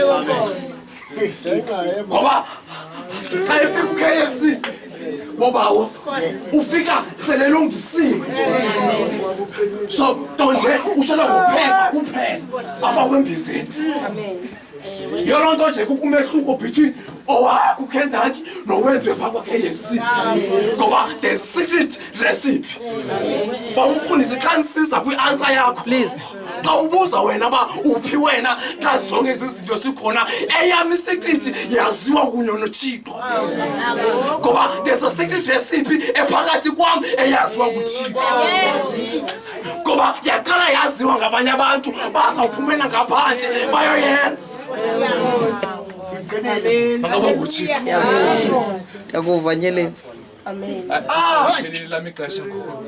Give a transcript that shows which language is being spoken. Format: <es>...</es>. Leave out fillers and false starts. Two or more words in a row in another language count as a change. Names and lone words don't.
<xh>Ngoba xa efika uKFC bobawo ufika selelungisiwe. So nto nje ushela ngokupheka kuphela afakwe embizeni. Yiloo nto nje kukho umehluko between owakho uKendaki nowenzwe phaa kwa-KFC. Ngoba</xh> <en>the secret recipe</en> <xh>bawumfundisi xa nisiza kwi-answer yakho. Xa ubuza wena ba uphi wena xa zonke ezi zinto sikhona eyam isecret yaziwa kunye noThixo. Ngoba</xh> <en>there's a secret recipe</en> <xh>ephakathi kwam eyaziwa nguThixo. Ngoba yaqala yaziwa ngabanye abantu bazawuphumela ngaphandle bayoyenza. Makabonge uThixo. Yakuva nyelenzi. Amen. Ngeleli lami ixesha ngoku.</xh>